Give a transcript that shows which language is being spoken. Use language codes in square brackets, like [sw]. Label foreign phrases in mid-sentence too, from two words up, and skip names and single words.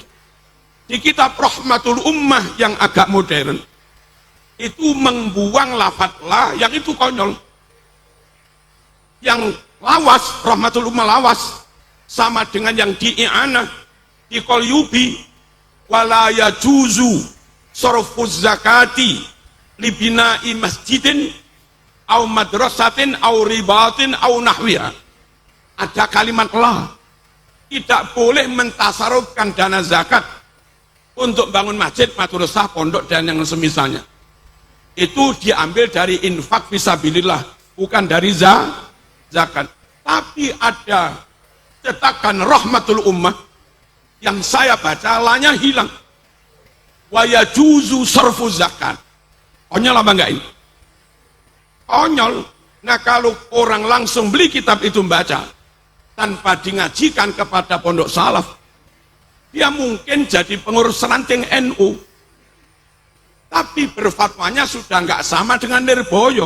[id] Di kitab Rahmatul Ummah yang agak modern, itu membuang lafadz la, yang itu konyol. Yang lawas, Rahmatul Ummah lawas, sama dengan yang di i'anah, di Qalyubi, [ar] ولا يجوز صرف الزكاة لبناء مسجد أو مدرسة أو رباط أو نحوها. [id] ada kalimat la. Tidak boleh mentasarufkan dana zakat untuk bangun masjid, madrasah, pondok, dan yang semisalnya. Itu diambil dari infak fisabilillah, bukan dari zakat. Tapi ada cetakan Rahmatul Ummah yang saya baca lanya hilang. [ar] ويجوز صرف الزكاة. [id] Konyol apa enggak ini? Konyol. Nah, kalau orang langsung beli kitab itu membaca tanpa dingajikan kepada pondok salaf, dia mungkin jadi pengurus ranting NU, tapi berfatwanya sudah nggak sama dengan Nirboyo.